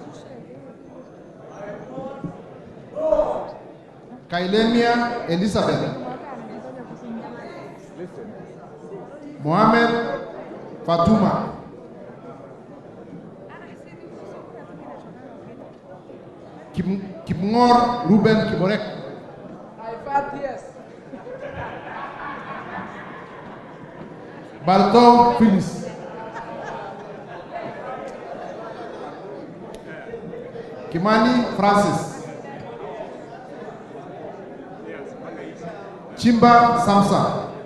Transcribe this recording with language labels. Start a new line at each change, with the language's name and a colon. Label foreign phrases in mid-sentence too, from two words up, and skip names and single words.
English: Kailemia Elizabeth. Mohamed Fatuma. Kipngor Ruben Kiborek. I vote yes. Bartol Phyllis. Kimani Francis. Chimba Samsa.